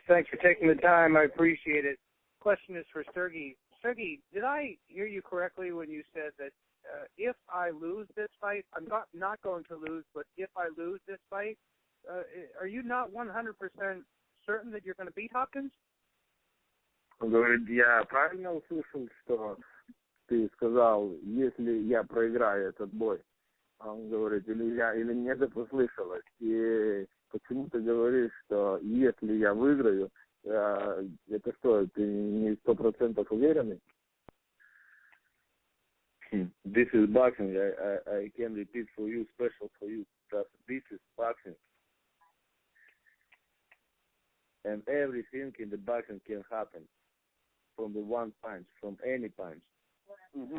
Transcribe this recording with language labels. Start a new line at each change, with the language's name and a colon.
English: Thanks for taking the time. I appreciate it. Question is for Sergey. Sergey, did I hear you correctly when you said that if I lose this fight, I'm not going to lose, but if I lose this fight, are you not 100% certain that you're going to beat Hopkins?
Russian: Он говорит, я правильно услышал, что ты сказал, если я проиграю этот бой? Он говорит, или мне это послышалось? И почему ты говоришь, что если я выиграю, это что, ты не 100% уверенный?
English: This is boxing. I can repeat for you, special for you. This is boxing. And everything in the boxing can happen from the one punch, from any punch. Mm-hmm.